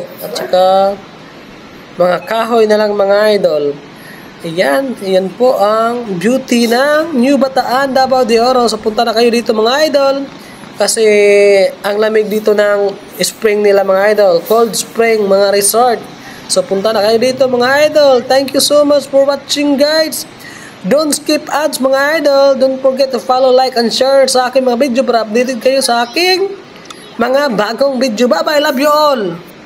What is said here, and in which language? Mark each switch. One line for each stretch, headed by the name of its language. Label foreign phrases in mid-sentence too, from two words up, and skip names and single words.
Filipino: At saka mga kahoy na lang mga idol. Ayan, yan po ang beauty ng New Bataan, Davao de Oro. So punta na kayo dito mga idol. Kasi ang lamig dito ng spring nila mga idol.
English: Cold spring, mga resort.
Filipino: So punta na kayo dito mga idol.
English: Thank you so much for watching guys. Don't skip ads
Filipino: mga idol.
English: Don't forget to follow, like, and share
Filipino: sa aking mga video para updated kayo sa aking mga bagong video.
English: Bye bye, love you all.